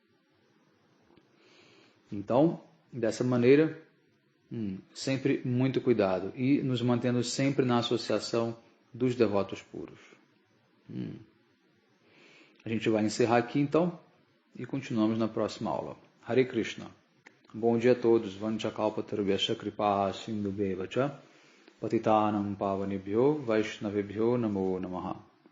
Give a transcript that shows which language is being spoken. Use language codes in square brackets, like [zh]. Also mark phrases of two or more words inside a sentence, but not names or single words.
[pt] Então, dessa maneira, sempre muito cuidado e nos mantendo sempre na associação dos devotos puros. A gente vai encerrar aqui então e continuamos na próxima aula. [sa] हरे कृष्ण. [pt] Bom dia a todos. [sa] वाञ्छाकल्पतरुभ्यश्च कृपासिन्धुभ्य एव च पतितानां पावनेभ्यो वैष्णवेभ्यो नमो नमः.